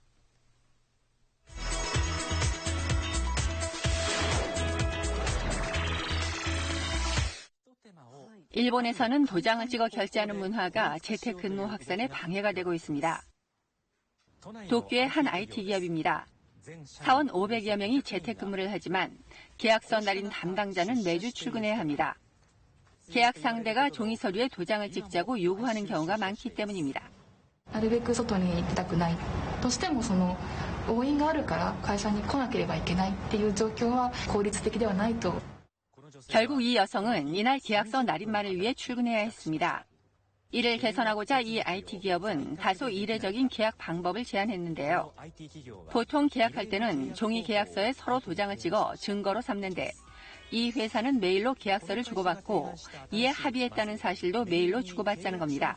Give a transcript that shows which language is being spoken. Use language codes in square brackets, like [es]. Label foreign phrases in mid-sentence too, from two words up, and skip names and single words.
[ko] 일본에서는 도장을 찍어 결제하는 문화가 재택근무 확산에 방해가 되고 있습니다. 도쿄의 한 IT 기업입니다. 사원 500여 명이 재택근무를 하지만 계약서 날인 담당자는 매주 출근해야 합니다. 계약 상대가 종이 서류에 도장을 찍자고 요구하는 경우가 많기 때문입니다. [ja] なるべく外に行きたくないとしても応援があるから会社に来なければいけないっていう状況は効率的ではないと. [ko] 결국 이 여성은 이날 계약서 날인말을 위해 출근해야 했습니다. 이를 개선하고자 이 IT 기업은 다소 이례적인 계약 방법을 제안했는데요. 보통 계약할 때는 종이 계약서에 서로 도장을 찍어 증거로 삼는데 이 회사는 메일로 계약서를 주고받고 이에 합의했다는 사실도 메일로 주고받자는 겁니다.